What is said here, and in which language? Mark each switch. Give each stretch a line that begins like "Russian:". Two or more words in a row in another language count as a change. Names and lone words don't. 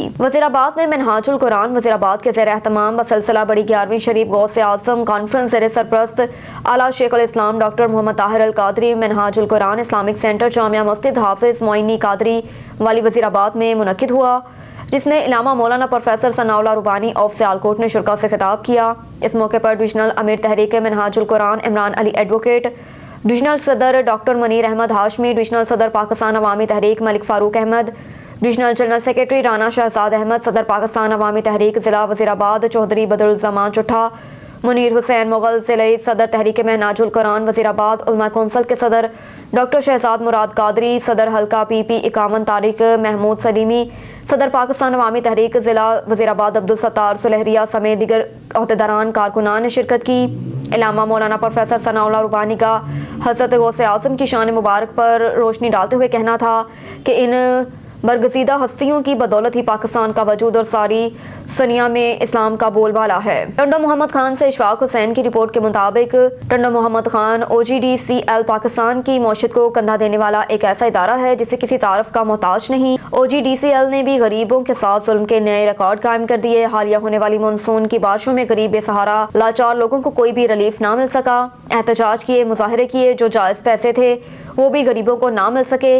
Urdu: وزیرآباد میں منہاج القرآن وزیرآباد کے زیر اہتمام بسلسلہ بڑی 11ویں شریف غوث اعظم کانفرنس زیر سرپرست اعلیٰ شیخ الاسلام ڈاکٹر محمد طاہر القادری منہاج القرآن اسلامک سینٹر جامعہ مسجد حافظ معینی قادری والی وزیرآباد میں منعقد ہوا، جس میں علامہ مولانا پروفیسر ثناءاللہ ربانی آف سیالکوٹ نے شرکاء سے خطاب کیا. اس موقع پر ڈویژنل امیر تحریک منہاج القرآن عمران علی ایڈووکیٹ، ڈویژنل صدر ڈاکٹر منیر احمد ہاشمی، ڈویژنل صدر پاکستان عوامی تحریک ملک فاروق احمد,
English: Divisional General Secretary
Urdu: رانا شہزاد احمد، صدر پاکستان عوامی تحریک ضلع وزیرآباد چوہدری بدرالزمان چٹھہ، منیر حسین مغل ضلعے صدر تحریک منہاج القرآن وزیرآباد، علماء کونسل کے صدر ڈاکٹر شہزاد مراد قادری، صدر حلقہ PP 51 طارق محمود سلیمی، صدر پاکستان عوامی تحریک ضلع وزیرآباد عبدالستار سلہریا سمیت دیگر عہدیداران کارکنان نے شرکت کی. علامہ مولانا پروفیسر ثناءاللہ ربانی کا حضرت غوث اعظم کی شان مبارک پر روشنی ڈالتے ہوئے کہنا تھا کہ ان برگزیدہ ہستیوں کی بدولت ہی پاکستان کا وجود اور ساری دنیا میں اسلام کا بول بالا ہے. ٹنڈو محمد خان سے اشفاق حسین کی رپورٹ کے مطابق ٹنڈو محمد خان OGDCL پاکستان کی معیشت کو کندھا دینے والا ایک ایسا ادارہ ہے جسے کسی تعارف کا محتاج نہیں. OGDCL نے بھی غریبوں کے ساتھ ظلم کے نئے ریکارڈ قائم کر دیے. حالیہ ہونے والی مون سون کی بارشوں میں غریب بے سہارا لاچار لوگوں کو کوئی بھی ریلیف نہ مل سکا. احتجاج کیے، مظاہرے کیے، جو جائز پیسے تھے وہ بھی غریبوں کو نہ مل سکے.